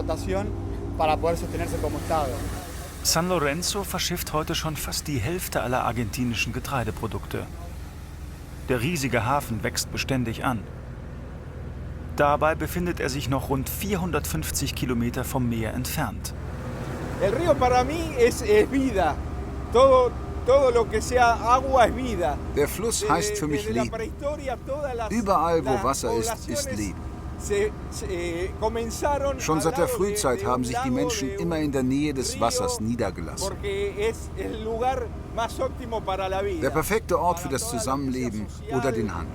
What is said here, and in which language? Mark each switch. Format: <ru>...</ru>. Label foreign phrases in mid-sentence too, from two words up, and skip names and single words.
<de>San Lorenzo verschifft heute schon fast die Hälfte aller argentinischen Getreideprodukte. Der riesige Hafen wächst beständig an. Dabei befindet er sich noch rund 450 Kilometer vom Meer entfernt.</de> <es>El río para mí es vida. Todo lo que sea agua es vida.</es> <de>Der Fluss heißt für mich Leben. Überall, wo Wasser ist, ist Leben. Schon seit der Frühzeit haben sich die Menschen immer in der Nähe des Wassers niedergelassen. Der perfekte Ort für das Zusammenleben oder den Handel.</de>